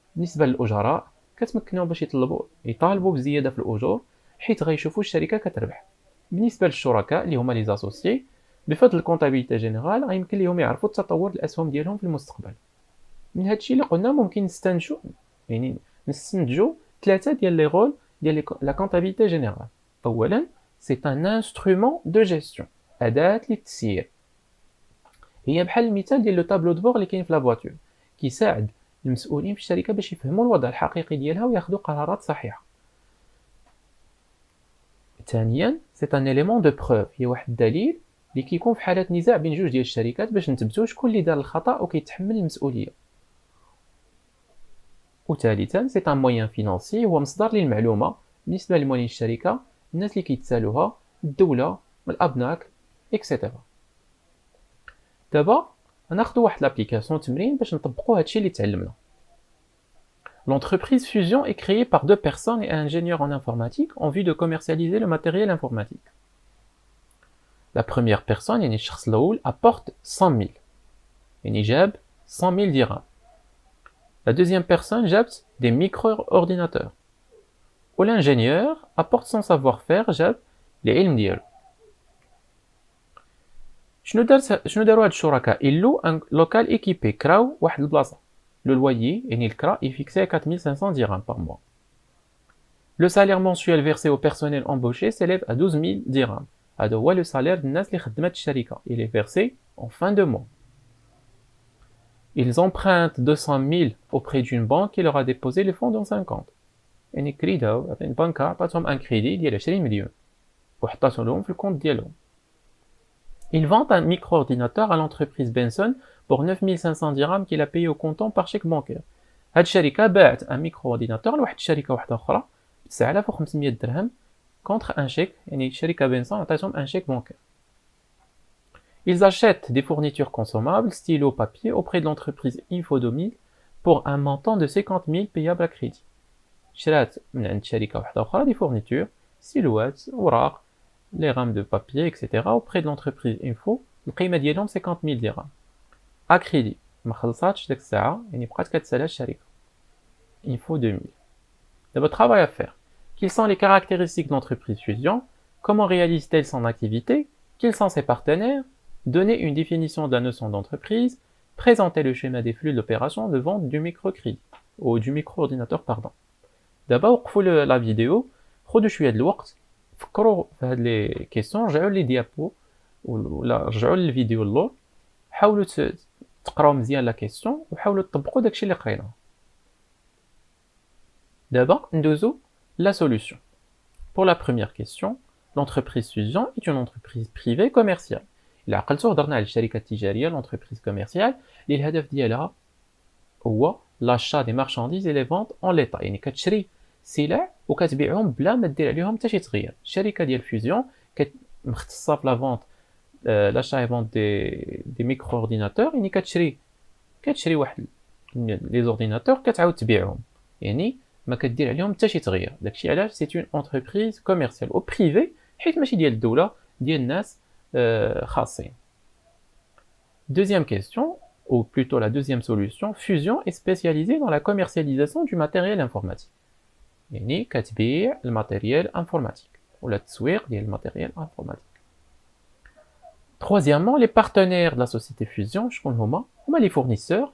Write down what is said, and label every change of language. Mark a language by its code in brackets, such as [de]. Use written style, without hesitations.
[ar] بالنسبه للاجراء كتمكنهم باش يطالبوا بزياده في الاجور حيت غيشوفوا الشركه كتربح. بالنسبه للشركاء اللي هما لي زاسوسيي، بفضل الكونطابيليتي جينيرال غيمكن لهم يعرفوا التطور الاسهم ديالهم في المستقبل. من هادشي اللي قلنا ممكن نستنتجوا 3 ديال لي رول ديال لا كونطابيليتي جينيرال. أولاً [fr] c'est un instrument de gestion [ar] أداة للتسيير. هي بحال المثال ديال لو طابلو دو بور اللي كاين في لا فواتور كيساعد المسؤولين في الشركه باش يفهموا الوضع الحقيقي ديالها وياخذوا قرارات صحيحه. ثانيا سي ان اليمون دو بروف، هي واحد الدليل اللي كيكون في حاله نزاع بين جوج ديال الشركات باش نثبتوا شكون اللي دار الخطا وكيتحمل المسؤوليه. وثالثا سي ان موين فينانسي، هو مصدر للمعلومه بالنسبه لموالين الشركه، الناس اللي كيتسالوها، الدوله، الابناك اكسيتيرا. دابا غناخذوا واحد لابليكاسيون تمرين باش نطبقوا هادشي اللي تعلمنا. [fr] L'entreprise Fusion est créée par deux personnes et un ingénieur en informatique en vue de commercialiser le matériel informatique. La première personne, [ar] يعني الشخص الأول, [fr] apporte 100 000. [ar] يعني جاب 100 000 dirhams. [fr] La deuxième personne جاب des micro-ordinateurs. Ou l'ingénieur apporte son savoir-faire, [ar] جاب العلم ديالو. شنو داروا هاد الشركاء؟ إلو ان لوكال équipé، كراو واحد البلاصة. [fr] Le loyer, [ar] يعني الكرا, [fr] est fixé à 4500 dirhams par mois. Le salaire mensuel versé au personnel embauché s'élève à 12 000 dirhams. [ar] هذا هو le salaire الناس اللي خدمت الشركة. [fr] Il est versé en fin de mois. Ils empruntent 200 000 auprès d'une banque qui leur a déposé les fonds dans 50. [ar] يعني كريداو، البنكة عطاتهم ان كريدي ديال 20 مليون وحطاتهم لهم في الكونت ديالهم. [fr] Il vend un micro-ordinateur à l'entreprise Benson pour 9500 dirhams qu'il a payé au comptant par chèque bancaire. [ar] هاد الشركة باعت un micro-ordinateur لواحد الشركة واحدة أخرى ب 9500 درهم [fr] contre un chèque، [ar] يعني الشركة بنسون عطاتهم [fr] un chèque bancaire. Ils achètent des fournitures consommables, stylos, papier auprès de l'entreprise Info2000 pour un montant de 50 000 payable à crédit. [ar] شرات من عند شركة واحدة أخرى des fournitures، ستيلوات، أوراق، [fr] les rames de papier, etc. auprès de l'entreprise Info. [ar] القيمة ديالهم 50 000 dirhams. [fr] À crédit. [ar] ما خلصاتش ديك الساعة، يعني بقات كتسالها الشركة. [fr] Info 2000. D'abord, travail à faire. Quelles sont les caractéristiques de l'entreprise Fusion? Comment réalise-t-elle son activité? Quels sont ses partenaires? Donner une définition de la notion d'entreprise. Présenter le schéma des flux d'opération de vente du microcrédit. Ou du micro-ordinateur, pardon. D'abord, [ar] وقفوا [fr] la vidéo. [ar] خدوا شوية د الوقت. فكروا في هاد لي كيسيون، رجعوا لي ديابو ولا رجعوا للفيديو اللور، حاولوا تقراو مزيان لا كيسيون وحاولوا تطبقوا داكشي اللي قريناه. دابا ندوزو [fr] la solution. Pour la première question, l'entreprise Fusion est une entreprise privée commerciale. [ar] إلا عقلتوا هضرنا على الشركة التجارية [fr] l'entreprise commerciale [ar] اللي الهدف ديالها هو [fr] l'achat des marchandises et les ventes en l'état، [ar] يعني كتشري سلع وكتبيعهم بلا ما دير عليهم حتى شي تغيير. الشركه ديال فيزيون مختصه في لا فونت لاشا اي فونت دي ميكرو اورديناتور، يعني كتشري واحد لي زورديناتور كتعاود تبيعهم، يعني ما كدير عليهم حتى شي تغيير. داكشي علاش سي اون انتربريز كوميرسيال او بريفي، حيت ماشي ديال الدوله، ديال الناس خاصين. [fr] Deuxième question, ou plutôt la deuxième solution, Fusion est spécialisée dans la commercialisation du matériel informatique. [ar] يعني كتبيع الماتيريال انفورماتيك ولا التسويق ديال الماتيريال انفورماتيك. [fr] Troisièmement, les partenaires de la société Fusion [ar] شكون هما لي فورنيسور.